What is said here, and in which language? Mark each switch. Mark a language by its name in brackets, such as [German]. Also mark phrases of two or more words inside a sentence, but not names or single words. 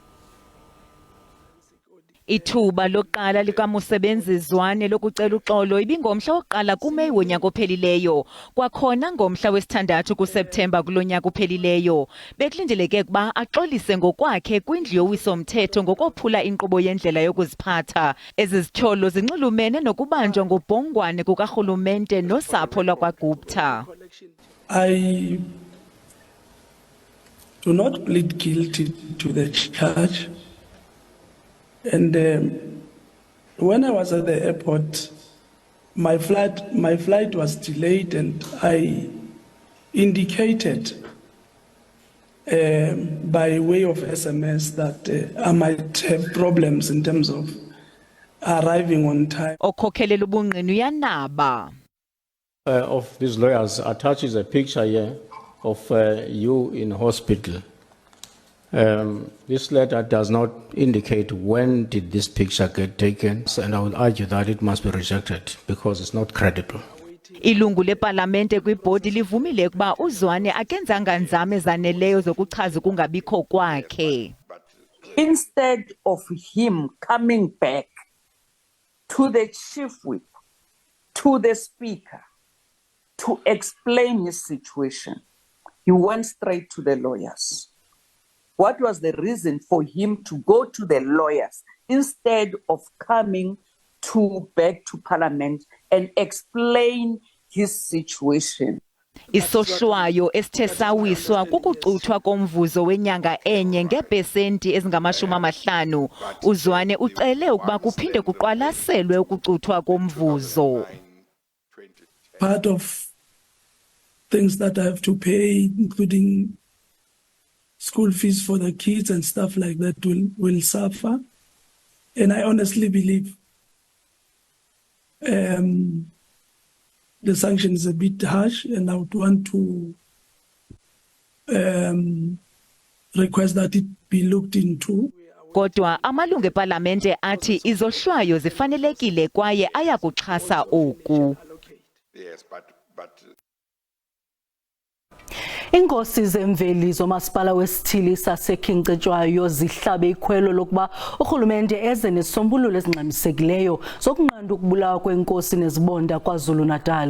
[Xhosa] Ithuba lokuqala likamusebenzizwane lokucela uxolo ibingomhla wokuqala kuMeyi wonyaka ophelileyo kwakhona ngomhla wesithandathu kuSeptemba kulonyaka ophelileyo. Bekulindeleke ukuba axolise ngokwakhe kwindlu yowiso-mthetho ngokophula inkqubo yendlela yokuziphatha. Ezi zityholo zinxulumene nokubanjwa ngobhongwane kukarhulumente nosapho lwakwaGupta. [English] I do not plead guilty to the charge. And when I was at the airport, my flight was delayed, and I indicated by way of SMS that I might have problems in terms of arriving on time. [Xhosa] Okhokhelela ubungqina uYiindaba. [English] Of these lawyers attaches a picture here of you in hospital. This letter does not indicate when did this picture get taken, and I will argue that it must be rejected because it's not credible. [Xhosa] Ilungu lePalamente kwibhodi livumile ukuba uzwane akenzanga nzame zaneleyo zokuchaza ukungabikho kwakhe. [English] Instead of him coming back to the chief whip, to the speaker, to explain his situation, he went straight to the lawyers. What was the reason for him to go to the lawyers instead of coming back to Parliament and explain his situation? [Xhosa] Isohlwayo esithe sawiswa kukucuthwa komvuzo wenyanga enye ngeepesenti ezingama-50. Uzwane ucele ukuba kuphinde kuqwalaselwe ukucuthwa komvuzo. [English] Part of things that I have to pay, including school fees for the kids and stuff like that, will suffer. And I honestly believe the sanction is a bit harsh, and I would want to request that it be looked into. [Xhosa] Kodwa amalungu ePalamente athi izohlwayo zifanelekile kwaye ayakuxhasa oku. [English] Yes, but [Xhosa] Inkosi zemveli zomasipala wesithili sasekhinkcetywayo zihlabe ikhwelo lokuba urhulumente eze nesombululo ezingxamisekileyo zokunqanda ukubulawa kwenkosi nezibonda KwaZulu-Natal.